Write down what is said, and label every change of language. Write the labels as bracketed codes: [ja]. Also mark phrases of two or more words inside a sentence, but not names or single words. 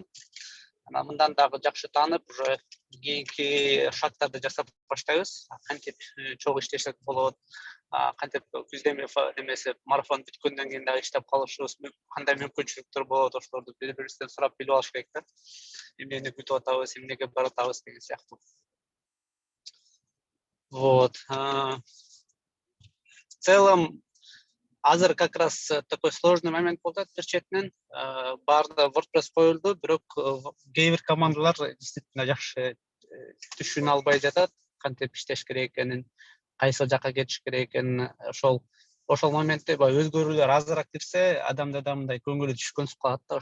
[ky] Анан мындан дагы жакшы таанып, уже кийинки шагтарды жасап баштайбыз. Кантип чогуу иштесек болот, кантип күздө эмеси марафон бүткөндөн кийин дагы иштеп калышыбыз, кандай мүмкүнчүлүктөр болот, ошолорду бири-бирибизден сурап билип алыш керек да. Эмнени күтүп атабыз, эмнеге баратабыз деген сыяктуу. [ru] Вот. В целом азыр как раз такой сложный момент [ky] болду бир четинен. Баарда WordPress коюлду, бирок кээ бир командалар действительно жакшы түшүнө албай жатат, кантип иштеш керек экенин, кайсы жака кетиш керек экенин. Ошол ошол моментте баягы өзгөрүүлөр азыраак кирсе, адамда да мындай көңүлү түшкөнсүп калат да.